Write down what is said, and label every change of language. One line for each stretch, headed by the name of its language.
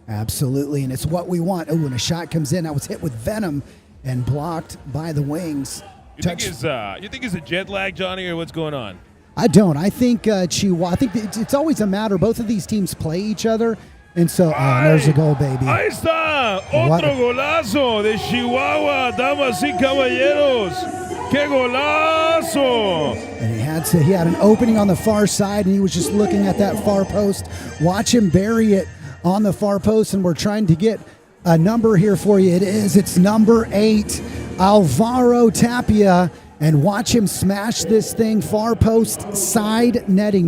English: Absolutely, and it's what we want. Oh, and a shot comes in. That was hit with venom and blocked by the Wings. You think it's a jet lag, Johnny, or what's going on? I don't. I think Chihuahua. I think it's always a matter. Both of these teams play each other, and so there's a goal, baby.
Spanish: Ahí está otro golazo de Chihuahua, damas y caballeros. ¡Qué golazo!
English: And he had an opening on the far side, and he was just looking at that far post. Watch him bury it on the far post, and we're trying to get a number here for you. It's number 8, Alvaro Tapia, and watch him smash this thing far post side netting.